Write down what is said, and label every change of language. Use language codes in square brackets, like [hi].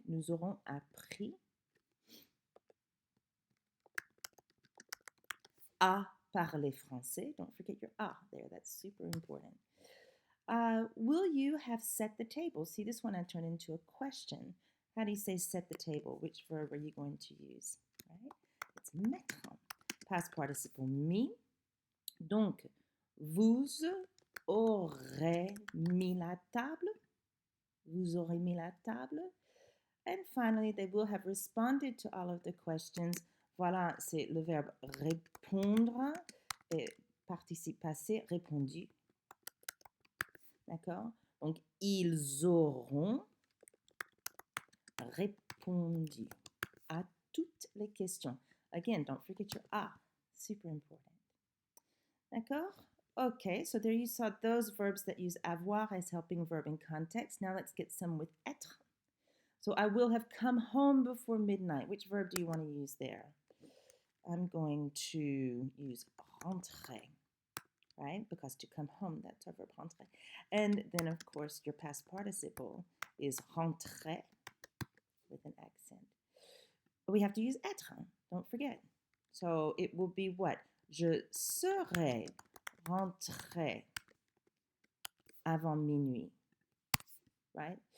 [fr] Nous aurons appris à parler français. [en] Don't forget your ah there. That's super important. Will you have set the table? See, this one I turned into a question. How do you say set the table? Which verb are you going to use? Right? It's mettre. Past participle mis. [fr] Donc, vous aurez mis la table. Vous aurez mis la table. [en] And finally, they will have responded to all of the questions. [fr] Voilà, c'est le verbe répondre et participe passé répondu. D'accord? Donc, ils auront répondu à toutes les questions. [en] Again, don't forget your ah. Super important. [fr] D'accord? [en] Okay, so there you saw those verbs that use avoir as helping verb in context. Now let's get some with être. So I will have come home before midnight. Which verb do you want to use there? I'm going to use rentrer, right? Because to come home, that's our verb rentrer. And then, of course, your past participle is rentrer with an accent. But we have to use être, don't forget. So it will be what? [fr] Je serai rentré avant minuit, [en] right?